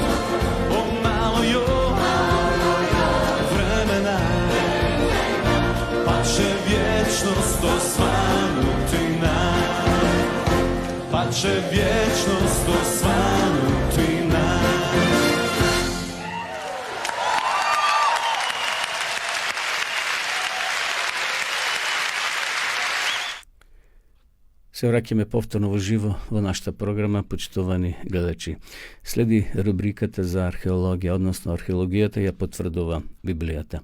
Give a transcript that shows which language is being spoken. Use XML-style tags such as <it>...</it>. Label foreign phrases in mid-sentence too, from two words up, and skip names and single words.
<hr>O malo još vremena, pa će vječnost osvanuti nam. Pa će vječnost osvanuti nam.</hr> <mk>Се враќаме повторно во живо во нашата програма, почитувани гледачи. Следи рубриката за археологија, односно археологијата ја потврдува Библијата.</mk>